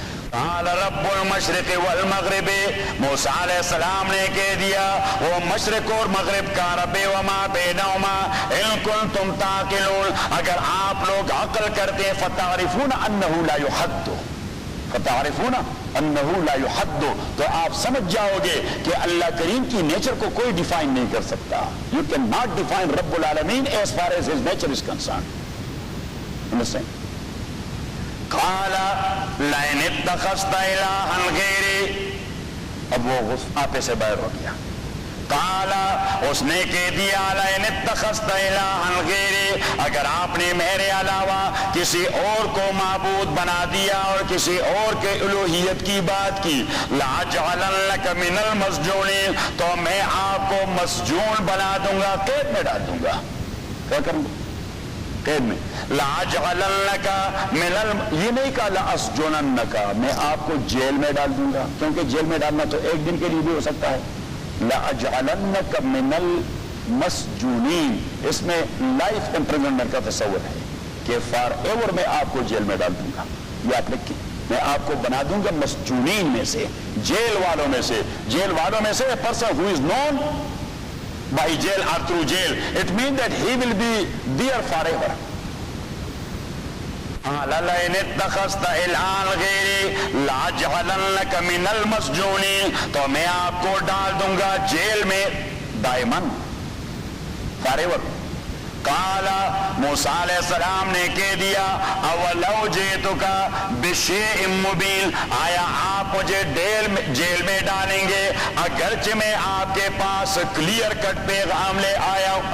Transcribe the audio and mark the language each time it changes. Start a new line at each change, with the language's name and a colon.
Arabic: قال رب المشرق والمغرب,
Urdu: موسیٰ علیہ السلام نے کہہ دیا وہ مشرق اور مغرب کا رب,
Arabic: وما بینہما ان کنتم تعقلون,
Urdu: اگر آپ لوگ عقل کرتے,
Arabic: فتعرفون انہ لا یحد, فتعرفون انه لا يحد,
Urdu: تو آپ سمجھ جاؤ گے کہ اللہ کریم کی نیچر کو کوئی ڈیفائن نہیں کر سکتا.
English: You cannot define Rabb al-Alamin as far as his nature is concerned. Understand?
Arabic: قال لئن اتخذت الہا غیری,
Urdu: اب وہ آپے سے باہر ہو گیا. قال, اس نے کہہ دیا,
Arabic: لئن اتخذت الہا غیری,
Urdu: اگر آپ نے میرے علاوہ کسی اور کو معبود بنا دیا اور کسی اور کے الوہیت کی بات کی,
Arabic: لأجعلنک من المسجونین,
Urdu: تو میں آپ کو مسجون بنا دوں گا, قید میں ڈال دوں گا. کیا کروں گا؟ قید میں.
Arabic: لأجعلنک من
Urdu: یہ نہیں کہا
Arabic: لأسجننک,
Urdu: میں آپ کو جیل میں ڈال دوں گا, کیونکہ جیل میں ڈالنا تو ایک دن کے لیے بھی ہو سکتا ہے.
Arabic: لأجعلنک من المسجونین,
Urdu: اس میں لائف امپریزنمنٹ کا تصور ہے کہ
English: forever
Urdu: میں آپ کو جیل میں ڈال دوں گا. یہ آپ لکھیں, میں آپ کو بنا دوں گا مسجونین میں سے, جیل والوں میں سے. جیل والوں میں سے
English: a person who is known by jail or through jail, it means that he will be there forever.
Arabic: لئن اتخذت الہا غیری لأجعلنک من المسجونین,
Urdu: تو میں آپ کو ڈال دوں گا جیل میں
Arabic: دائمن,
English: forever.
Urdu: قال, موسیٰ علیہ السلام نے کہہ دیا,
Arabic: اولو جئتک بشیء مبین,
Urdu: آیا آپ مجھے جیل میں ڈالیں گے اگرچہ میں آپ کے پاس کلیئر کٹ پیغام لے آیا ہوں.